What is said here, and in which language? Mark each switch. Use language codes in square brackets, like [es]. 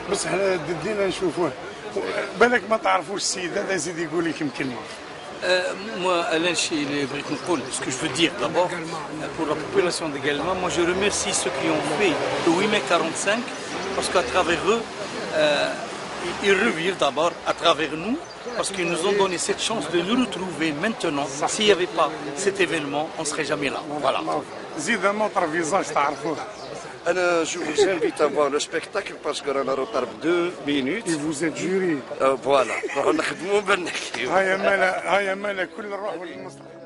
[ar] بس بدينا نشوفوه بالك ما تعرفوش السيد هذا يزيد يقول لكم كلمه. [fr] Moi, Alain ce que je veux dire d'abord, pour la population de Guelma, moi je remercie ceux qui ont fait le 8 mai 45, parce qu'à travers eux, ils revivent d'abord à travers nous, parce qu'ils nous ont donné cette chance de nous retrouver maintenant. S'il n'y avait pas cet événement, on ne serait jamais là. Voilà. [ar] زيد [fr] نوتر فيزاج [ar] تعرفوه. [fr] Je vous invite à voir le spectacle parce qu'on a retard 2 minutes. Et vous êtes jury. Voilà. [ar] نخدموا بالنحكيو. هيا مالا كل نروحوا للمسرح.